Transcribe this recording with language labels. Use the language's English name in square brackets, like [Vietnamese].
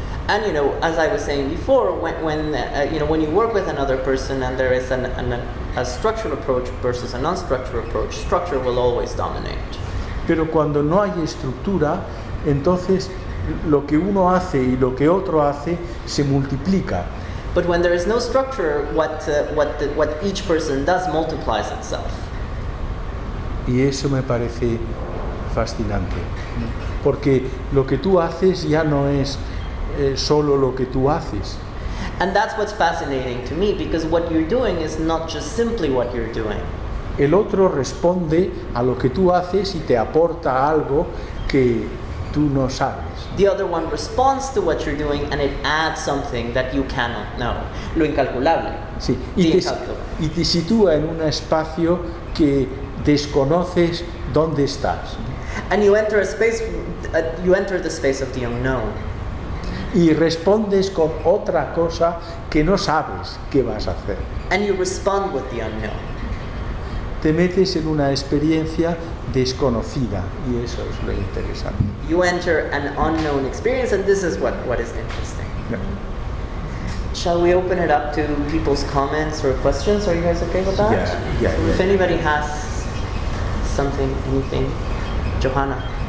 [English] And as I was saying before, when you work with another person and there is a structural approach versus a non-structural approach, structure will always dominate. [Spanish] Pero cuando no hay estructura, entonces lo que uno hace y lo que otro hace se multiplica. [English] But when there is no structure, what each person does multiplies itself. [Spanish] Y eso me parece fascinante, ¿no? Porque lo que tú haces ya no es solo lo que tú haces. [English] And that's what's fascinating to me, because what you're doing is not just simply what you're doing. [Spanish] El otro responde a lo que tú haces y te aporta algo que tú no sabes. [English] The other one responds to what you're doing and it adds something that you cannot know. [Spanish] Lo incalculable. Sí, [English] The [Spanish] y [English] incalculable. [Spanish] te sitúa en un espacio que desconoces dónde estás. [English] And you enter a space, you enter the space of the unknown. [Spanish] Y respondes con otra cosa que no sabes qué vas a hacer. [English] And you respond with the unknown. [Spanish] Te metes en una experiencia desconocida y eso es lo interesante. [English] You enter an unknown experience, and this is what is interesting. Yeah. Shall we open it up to people's comments or questions? Are you guys okay with that? Yeah, So if yeah. anybody has something, anything, Johanna.